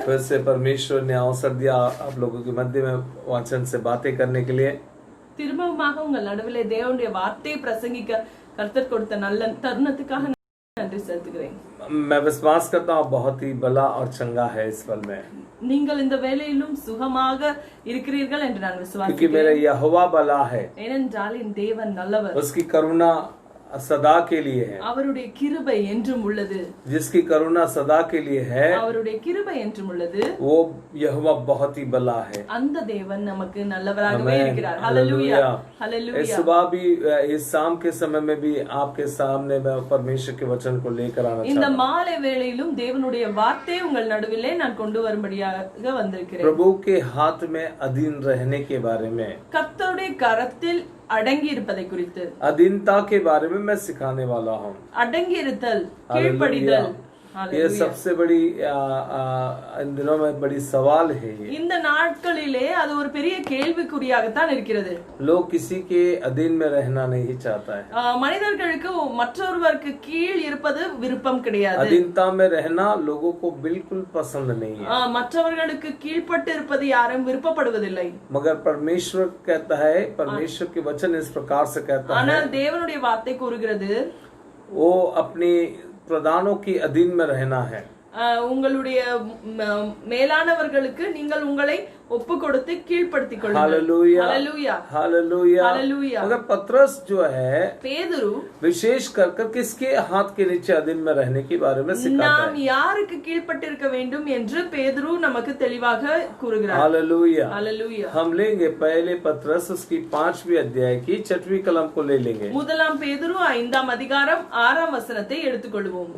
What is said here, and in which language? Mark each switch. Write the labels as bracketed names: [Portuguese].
[Hindi] फिर से परमेश्वर ने अवसर दिया आप लोगों के मध्य में वचन से बातें करने के लिए। [Tamil] திரும்பமாக உங்கள் நடுவிலே தேவனுடைய வார்த்தையை பிரசங்கிக்க கர்த்தர் கொடுத்த நல்ல தருணத்துக்காக நன்றி செலுத்துகிறேன்। [Hindi] मैं विश्वास करता हूँ बहुत ही भला और चंगा है इस पल में, [Tamil] நீங்கள் இந்த வேளையிலும் சுகமாக இருக்கிறீர்கள் என்று நான் [Hindi] क्योंकि [Tamil] விசுவாசிக்கிறேன்। [Hindi] मेरा यहोवा भला है, [Tamil] ஏனென்றால் என் தேவன் நல்லவர், [Hindi] उसकी करुणा सदा के लिए है। [Tamil] அவருடைய கிருபை என்றும் உள்ளது, [Hindi] जिसकी करुणा सदा के लिए है [Tamil] அவருடைய கிருபை என்றும் உள்ளது, [Hindi] वो यहोवा बहुत ही भला है। [Tamil] அந்த தேவன் நமக்கு நல்லவராகவே [Hindi] आमीन, [Tamil] இருக்கிறார்। Hallelujah, [Hindi] hallelujah. हालेलुया। इस सुबह भी इस शाम के समय में भी आपके सामने मैं परमेश्वर के वचन को लेकर आना [Tamil] இந்த [Hindi] चाहता हूं। [Tamil] மாலை வேளையிலும் தேவனுடைய வார்த்தையை உங்கள் நடுவிலே நான் கொண்டு வரும்படியாக வந்திருக்கிறேன்। [Hindi] प्रभु के हाथ में अधीन रहने के बारे में, [Tamil] கர்த்தருடைய கரத்தில் அடங்கி இருப்பதை குறித்து, [Hindi] अधीनता के बारे में मैं सिखाने वाला हूँ। [Tamil] அடங்கி இருத்தல், [Hindi] हालेलुया। [Tamil] கீழ்ப்படிதல்। [Hindi] ये हालेलुया। सबसे बड़ी इन दिनों में बड़ी सवाल है। ये [Tamil] இந்த நாட்களிலே அது ஒரு பெரிய கேள்விக்குறியாகத்தான் இருக்கிறது। [Hindi] लोग किसी के अधीन में रहना नहीं चाहता है। [Tamil] மனிதர்களுக்கு மற்றொருவருக்கு கீழ் இருப்பது விருப்பம் கிடையாது। [Hindi] अधीनता में रहना लोगों को बिल्कुल पसंद नहीं है। [Tamil] மற்றவர்களுக்கு கீழ்ப்பட்டு இருப்பது யாரும் விருப்பப்படுவதில்லை। [Hindi] मगर परमेश्वर कहता है, परमेश्वर के वचन इस प्रकार से कहता है, [Tamil] ஆனால் தேவனுடைய வார்த்தை கூறுகிறது, [Hindi] वो अपनी प्रधानों की अधीन में रहना है। [Tamil] உங்களுடைய மேலானவர்களுக்கு நீங்கள் உங்களை ஒப்பு கொடுத்து கீழ்ப்படுத்திக் கொள்ளுங்கள்। [Hindi] Hallelujah, hallelujah, hallelujah, hallelujah. मगर पतरस जो है [Tamil] பேதுரு [Hindi] विशेष कर किसके हाथ के नीचे अधीन में रहने के बारे में सिखाता [Tamil] நாம் [Hindi] है। [Tamil] யாருக்கு கீழ்ப்பட்டிருக்க வேண்டும் என்று பேதுரு நமக்கு தெளிவாக கூறுகிறார்। [Hindi] Hallelujah, hallelujah. हम लेंगे पहले पतरस उसकी 5वीं अध्याय की 6वीं कलम को ले लेंगे। [Tamil] முதலாம் பேதுரு 5ஆம் அதிகாரம் 6ஆம் வசனத்தை எடுத்துக்கொள்வோம்।